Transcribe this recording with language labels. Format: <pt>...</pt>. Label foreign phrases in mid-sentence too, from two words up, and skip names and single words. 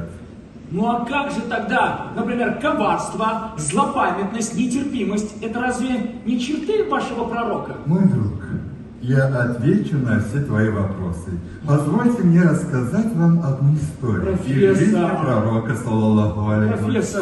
<ru>Ну а как же тогда, например, коварство, злопамятность, нетерпимость, это разве не черты вашего пророка? Мой друг, я отвечу на все твои вопросы. Позвольте мне рассказать вам одну историю. Профессор. Из жизни пророка,</ru> <ar>صلى الله عليه و</ar> <ru>Профессор.</ru>